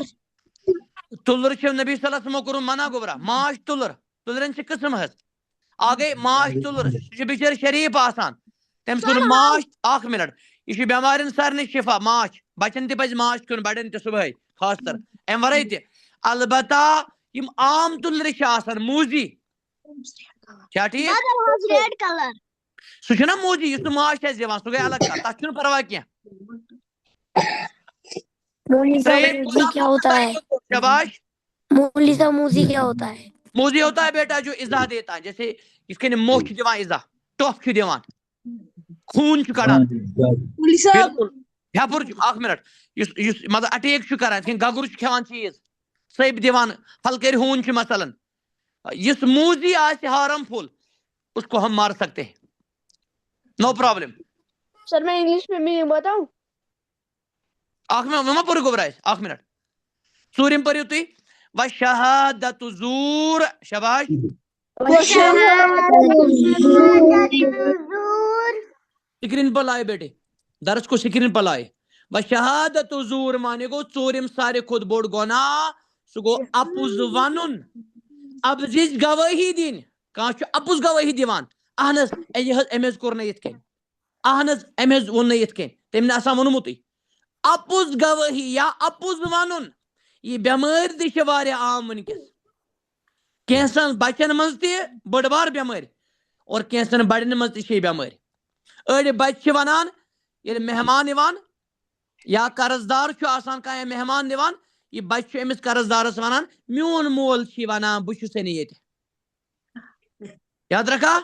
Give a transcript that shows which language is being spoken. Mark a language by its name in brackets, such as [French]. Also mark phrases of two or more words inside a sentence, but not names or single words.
[Kashmiri] تُلر چھُ نبی صلی اللہ علیہ وسلمو کوٚرمُت منع گوٚبرا ماچھ تُلر تُلرٮ۪ن چھِ قٕسم حظ اکھ گٔے ماچھ تُلر سُہ چھُ بِچٲرۍ شریٖف آسان تٔمِس کوٚر ماچھ اکھ منٹ یہِ چھُ بٮ۪مارٮ۪ن سارنٕے شفا ماچھ بچن تہِ پزِ ماچھ کھیوٚن بڑٮ۪ن تہِ صبحٲے خاص کر امہِ ورٲے تہِ البتہ یِم عام تُلرِ چھِ آسان موذی چھا ٹھیٖک [English] red color [Kashmiri] سُہ چھُنہ موذی یُس نہٕ ماچھ آسہِ دِوان سُہ گٔے الگ کتھ تتھ چھُنہٕ پرواے کینٛہہ شاباش [Urdu] موذی کیا ہوتا ہے موذی ہوتا ہے بیٹا جو ایزا دیتا ہے جیسے اس کے [Kashmiri] موہ چھُ دِوان ایزا ٹۄپھ چھُ دِوان خوٗن چھُ کڑان بالکل ہیٚپُر چھُ اکھ منٹ یُس مطلب اٹیک چھُ کران یِتھ کٔنۍ گگُر چھُ کھٮ۪وان چیٖز سٔبۍ دِوان پھلکٔرۍ ہوٗن چھُ مثلاً یُس موذی آسہِ ہارم فل [Urdu] اس کو ہم مار سکتے ہیں [English] no problem [Urdu] سر میں انگلش میں میننگ بتاؤں [Kashmiri] اکھ منٹ وۄنۍ ما پوٚرُو گوٚبرا اَسہِ اکھ منٹ ژوٗرِم پٔرِو تُہۍ وشہادت زوٗر شاباش [Urdu] سکرین پر لائے بیٹے درس کو سکرین پر لائے [Kashmiri] وشہادت زور مانے گو ژوٗرِم سارے کھوت بوڑ گناہ سُہ گو اپُز ونُن اب زِچ گوٲہی دِنۍ کانٛہہ چھُ اپُز گوٲہی دِوان اہن حظ أمۍ حظ کوٚر نہٕ یِتھ کٔنۍ اہن حظ أمۍ حظ ووٚن نہٕ یِتھ کٔنۍ تٔمۍ نہٕ آسان ووٚنمُتٕے اپُز گوٲہی یا اپُز ونُن یہِ بٮ۪مٲرۍ تہِ چھِ واریاہ عام وٕنکٮ۪س کینٛژن بچن منٛز تہِ بٔڑ بار بٮ۪مٲرۍ اور کینٛژن بڑٮ۪ن منٛز تہِ چھِ یہِ بٮ۪مٲرۍ أڑۍ بچہِ چھِ ونان ییٚلہِ مہمان یِوان یا قرض دار چھُ آسان کانٛہہ یا مہمان دِوان یہِ بچہِ چھُ أمِس قرض دارس ونان میون مول چھُ یہِ ونان بہٕ چھُسے نہٕ ییٚتہِ یاد رکھا